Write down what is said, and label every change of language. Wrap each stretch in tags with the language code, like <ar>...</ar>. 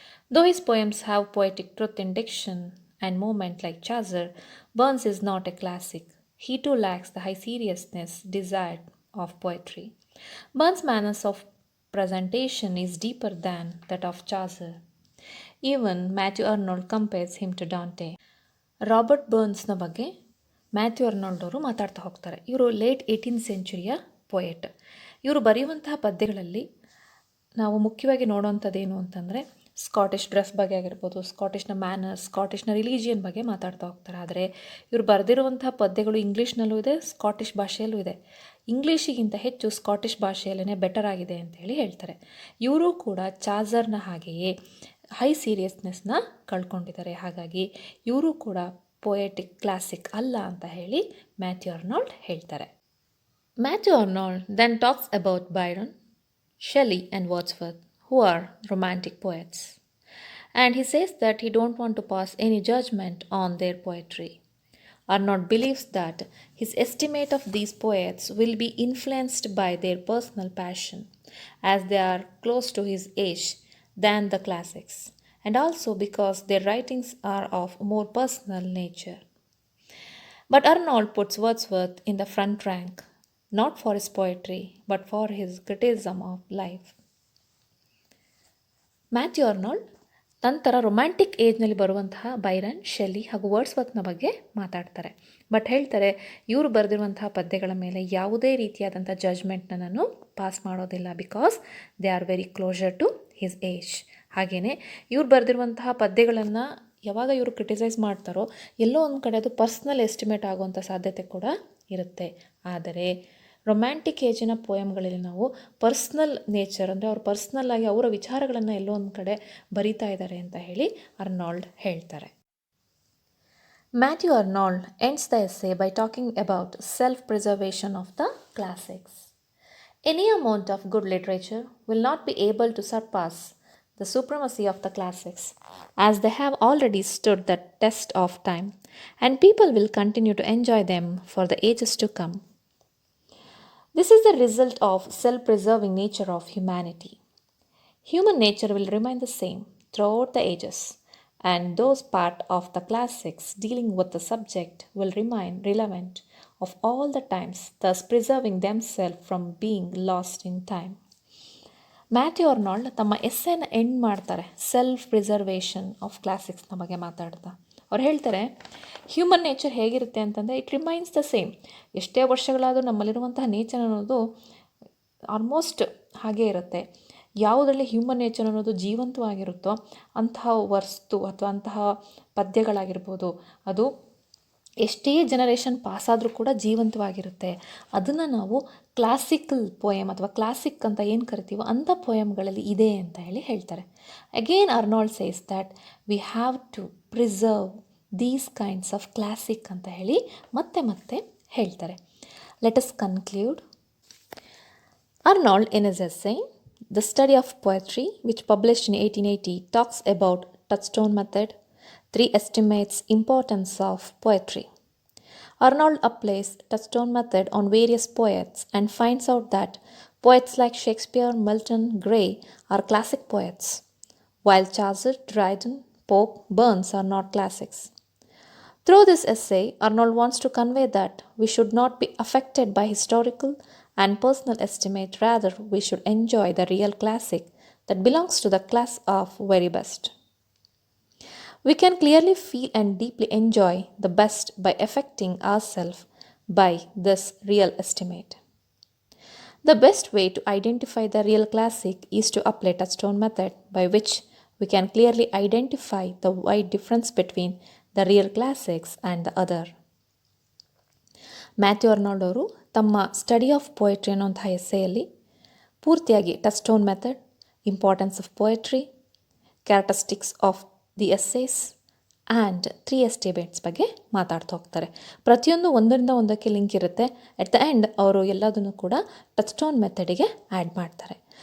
<en>Though his poems have poetic truth in diction and movement like Chaucer, Burns is not a classic. He too lacks the high seriousness desired of poetry. Burns' manners of presentation is deeper than that of Chaucer. Even Matthew Arnold compares him to Dante.</en> <kn>Robert ಬರ್ನ್ಸ್ನ ಬಗ್ಗೆ Matthew Arnold ಅವರು ಮಾತಾಡ್ತಾ ಹೋಗ್ತಾರೆ. ಇವರು late 18th ಸೆಂಚುರಿಯ poet. ಇವರು ಬರೆಯುವಂತಹ ಪದ್ಯಗಳಲ್ಲಿ ನಾವು ಮುಖ್ಯವಾಗಿ ನೋಡೋವಂಥದ್ದೇನು ಅಂತಂದರೆ Scottish dress ಬಗ್ಗೆ ಆಗಿರ್ಬೋದು, ಸ್ಕಾಟಿಷ್ನ ಮ್ಯಾನರ್ಸ್, ಸ್ಕಾಟಿಷ್ನ ರಿಲಿಜಿಯನ್ ಬಗ್ಗೆ ಮಾತಾಡ್ತಾ ಹೋಗ್ತಾರೆ. ಆದರೆ ಇವರು ಬರೆದಿರುವಂತಹ ಪದ್ಯಗಳು ಇಂಗ್ಲೀಷ್ನಲ್ಲೂ ಇದೆ, ಸ್ಕಾಟಿಷ್ ಭಾಷೆಯಲ್ಲೂ ಇದೆ. ಇಂಗ್ಲೀಷಿಗಿಂತ ಹೆಚ್ಚು ಸ್ಕಾಟಿಷ್ ಭಾಷೆಯಲ್ಲೇ ಬೆಟರ್ ಆಗಿದೆ ಅಂತ ಹೇಳಿ ಹೇಳ್ತಾರೆ. ಇವರು ಕೂಡ ಚಾಜರ್ನ ಹಾಗೆಯೇ ಹೈ ಸೀರಿಯಸ್ನೆಸ್ನ ಕಳ್ಕೊಂಡಿದ್ದಾರೆ. ಹಾಗಾಗಿ ಇವರು ಕೂಡ ಪೊಯೆಟಿಕ್ ಕ್ಲಾಸಿಕ್ ಅಲ್ಲ ಅಂತ ಹೇಳಿ ಮ್ಯಾಥ್ಯೂ ಅರ್ನಾಲ್ಡ್ ಹೇಳ್ತಾರೆ.</kn> <en>Matthew Arnold then talks about Byron, Shelley and Wordsworth, who are romantic poets. And he says that he don't want to pass any judgment on their poetry. Arnold believes that his estimate of these poets will be influenced by their personal passion, as they are close to his age than the classics, and also because their writings are of more personal nature. But Arnold puts Wordsworth in the front rank, not for his poetry, but for his criticism of life.</en> <kn>Matthew Arnold ನಂತರ romantic ಏಜ್ನಲ್ಲಿ ಬರುವಂತಹ Byron, ಶೆಲ್ಲಿ ಹಾಗೂ ವರ್ಡ್ಸ್ವರ್ತ್ನ ಬಗ್ಗೆ ಮಾತಾಡ್ತಾರೆ. But ಹೇಳ್ತಾರೆ ಇವರು ಬರೆದಿರುವಂತಹ ಪದ್ಯಗಳ ಮೇಲೆ ಯಾವುದೇ ರೀತಿಯಾದಂಥ ಜಜ್ಮೆಂಟ್ನ ನಾನು ಪಾಸ್ ಮಾಡೋದಿಲ್ಲ,</kn> <en>Because they are very closer to his age.</en> <kn>ಹಾಗೆಯೇ ಇವ್ರು ಬರೆದಿರುವಂತಹ ಪದ್ಯಗಳನ್ನು ಯಾವಾಗ ಇವರು ಕ್ರಿಟಿಸೈಸ್ ಮಾಡ್ತಾರೋ ಎಲ್ಲೋ ಒಂದು ಕಡೆ ಅದು ಪರ್ಸ್ನಲ್ ಎಸ್ಟಿಮೇಟ್ ಆಗುವಂಥ ಸಾಧ್ಯತೆ ಕೂಡ ಇರುತ್ತೆ. ಆದರೆ ರೊಮ್ಯಾಂಟಿಕ್ ಏಜಿನ ಪೋಯಮ್ಗಳಲ್ಲಿ ನಾವು ಪರ್ಸ್ನಲ್ ನೇಚರ್ ಅಂದರೆ ಅವ್ರು ಪರ್ಸ್ನಲ್ ಆಗಿ ಅವರ ವಿಚಾರಗಳನ್ನು ಎಲ್ಲೋ ಒಂದು ಕಡೆ ಬರಿತಾ ಇದ್ದಾರೆ ಅಂತ ಹೇಳಿ ಅರ್ನಾಲ್ಡ್ ಹೇಳ್ತಾರೆ.</kn> <en>Matthew Arnold ends the essay by talking about self preservation of the classics. Any amount of good literature will not be able to surpass the supremacy of the classics, as they have already stood the test of time, and people will continue to enjoy them for the ages to come. This is the result of self-preserving nature of humanity. Human nature will remain the same throughout the ages, and those part of the classics dealing with the subject will remain relevant of all the times, thus preserving themselves from being lost in time.</en> <kn>Matthew Arnold ತಮ್ಮ ಎಸ್ಸೆನ end ಮಾಡ್ತಾರೆ self preservation of ಕ್ಲಾಸಿಕ್ಸ್ನ ಬಗ್ಗೆ ಮಾತಾಡ್ತಾ. ಅವ್ರು ಹೇಳ್ತಾರೆ human nature ಹೇಗಿರುತ್ತೆ ಅಂತಂದರೆ</kn> <en>It remains the same.</en> <kn>ಎಷ್ಟೇ ವರ್ಷಗಳಾದರೂ ನಮ್ಮಲ್ಲಿರುವಂತಹ nature ಅನ್ನೋದು ಆಲ್ಮೋಸ್ಟ್ ಹಾಗೇ ಇರುತ್ತೆ. ಯಾವುದರಲ್ಲಿ ಹ್ಯೂಮನ್ ನೇಚರ್ ಅನ್ನೋದು ಜೀವಂತವಾಗಿರುತ್ತೋ ಅಂತಹ ವಸ್ತು ಅಥವಾ ಅಂತಹ ಪದ್ಯಗಳಾಗಿರ್ಬೋದು, ಅದು ಎಷ್ಟೇ ಜನರೇಷನ್ ಪಾಸಾದರೂ ಕೂಡ ಜೀವಂತವಾಗಿರುತ್ತೆ. ಅದನ್ನು ನಾವು ಕ್ಲಾಸಿಕಲ್ ಪೋಯಮ್ ಅಥವಾ ಕ್ಲಾಸಿಕ್ ಅಂತ ಏನು ಕರಿತೀವೋ ಅಂಥ ಪೋಯಮ್ಗಳಲ್ಲಿ ಇದೆ ಅಂತ ಹೇಳಿ ಹೇಳ್ತಾರೆ.</kn> <en>again Arnold says that we have to preserve these kinds of classic</en> <kn>ಅಂತ ಹೇಳಿ ಮತ್ತೆ ಮತ್ತೆ ಹೇಳ್ತಾರೆ.</kn> <en>Let us conclude. Arnold, in his essay, The Study of Poetry, which published in 1880, talks about touchstone method, 3 estimates importance of poetry. Arnold applies touchstone method on various poets and finds out that poets like Shakespeare, Milton, Gray are classic poets, while Chaucer, Dryden, Pope, Burns are not classics. Through this essay, Arnold wants to convey that we should not be affected by historical and personal estimate. Rather, we should enjoy the real classic that belongs to the class of very best. We can clearly feel and deeply enjoy the best by affecting ourselves by this real estimate. The best way to identify the real classic is to apply touchstone method, by which we can clearly identify the wide difference between the real classics and the other.</en> <kn>Matthew Arnold ಅವರು ತಮ್ಮ study of poetry ಅನ್ನೋಂಥ ಎಸ್ಸೆಯಲ್ಲಿ ಪೂರ್ತಿಯಾಗಿ ಟಚ್ಸ್ಟೋನ್ method, importance of poetry, characteristics of the essays and 3 estimates ಬಗ್ಗೆ ಮಾತಾಡ್ತಾ ಹೋಗ್ತಾರೆ. ಪ್ರತಿಯೊಂದು ಒಂದರಿಂದ ಒಂದಕ್ಕೆ ಲಿಂಕ್ ಇರುತ್ತೆ.</kn> <en>at the end</en> <kn>ಅವರು ಎಲ್ಲದನ್ನು ಕೂಡ ಟಚ್ಸ್ಟೋನ್ ಮೆಥಡಿಗೆ ಆ್ಯಡ್ ಮಾಡ್ತಾರೆ.</kn>